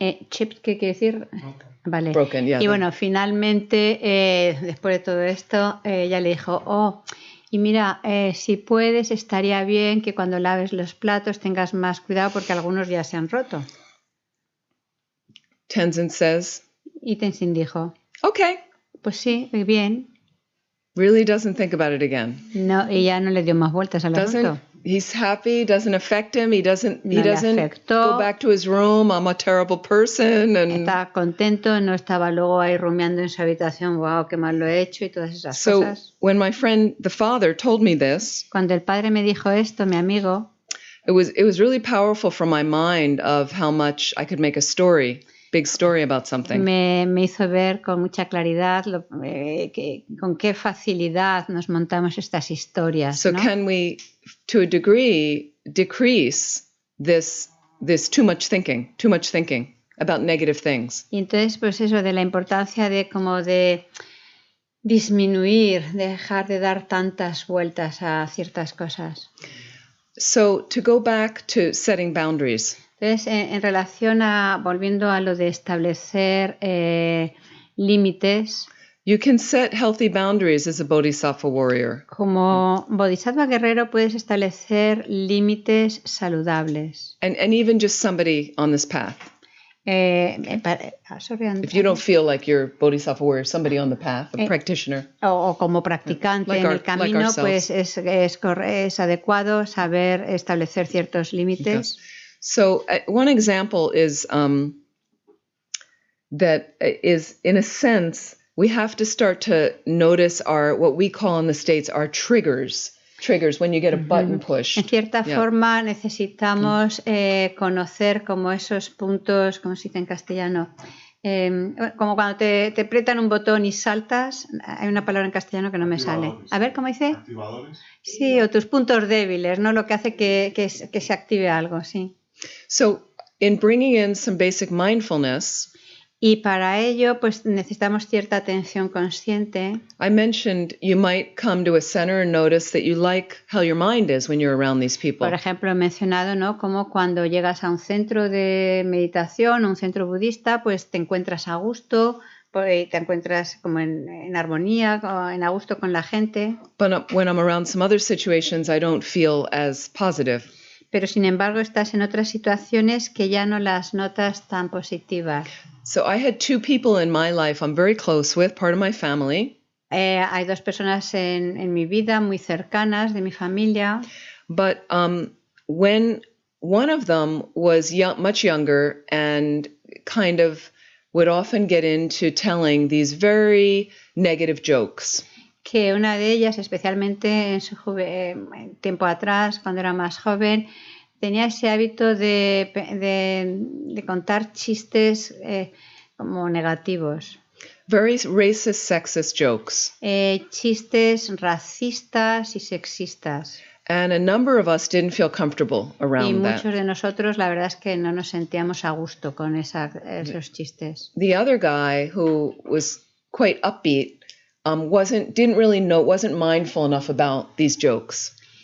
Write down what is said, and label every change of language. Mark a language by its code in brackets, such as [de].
[es] Chipped, ¿qué quiere decir? Vale. [en] Broken, yeah. [es] Y bueno, finalmente, después de todo esto, ella le dijo, y mira, si puedes, estaría bien que cuando laves los platos tengas más cuidado porque algunos ya se han roto. [en] Tenzin says, [es] y Tenzin dijo, [en] okay. [es] Pues sí, bien. [en] Really doesn't think about it again. [es] No, ella no le dio más vueltas al asunto. [en] He's happy, doesn't affect him, he doesn't go back to his room, I'm a terrible person. And [es] está contento, no estaba luego ahí rumiando en su habitación, wow, qué mal lo he hecho y todas esas cosas. [en] When my friend, the father, told me this, [es] cuando el padre me dijo esto, mi amigo, [en] it was really powerful from my mind of how much I could make a big story about something. [es] Me hizo ver con mucha claridad con qué facilidad nos montamos estas historias. [en] So can we, to a degree, decrease this too much thinking about negative things? [es] Y entonces, pues eso de la importancia de disminuir, dejar de dar tantas vueltas a ciertas cosas. [en] So to go back to setting boundaries. [es] Entonces, en relación volviendo a lo de establecer límites. [en] You can set healthy boundaries as a bodhisattva warrior. [es] Como bodhisattva guerrero puedes establecer límites saludables. [en] And even just somebody on this path. If you don't feel like you're bodhisattva warrior, somebody on the path, a practitioner. [es] O como practicante en el camino, pues es adecuado saber establecer ciertos límites. [en] So one example is that is, in a sense, we have to start to notice what we call in the States, our triggers. Triggers, when you get a button pushed. [es] En cierta forma necesitamos conocer como esos puntos, ¿cómo se dice en castellano? Como cuando te aprietan un botón y saltas, hay una palabra en castellano que no me sale. A ver, ¿cómo dice? Activadores. Sí, o tus puntos débiles, ¿no? Lo que hace que se active algo, sí. [en] So, in bringing in some basic mindfulness, [es] y para ello, pues necesitamos cierta atención consciente. [en] I mentioned you might come to a center and notice that you like how your mind is when you're around these people. [es] Por ejemplo, he mencionado, ¿no? Como cuando llegas a un centro de meditación, un centro budista, pues te encuentras a gusto, te encuentras como en armonía, en a gusto con la gente. [en] But when I'm around some other situations, I don't feel as positive. [es] Pero sin embargo estás en otras situaciones que ya no las notas tan positivas. [en] So I had two people in my life I'm very close with, part of my family. [es] Hay dos personas en mi vida muy cercanas de mi familia. [en] But when one of them was much younger and kind of would often get into telling these very negative jokes. [es] Que una de ellas, especialmente en su tiempo atrás, cuando era más joven, tenía ese hábito de contar chistes como negativos. [en] Very racist, sexist jokes. [es] Chistes racistas y sexistas. [en] And a number of us didn't feel comfortable around [es] y [en] that. [es] muchos de nosotros, la verdad es que no nos sentíamos a gusto con esos chistes. [en] The other guy, who was quite upbeat, wasn't mindful enough about these jokes.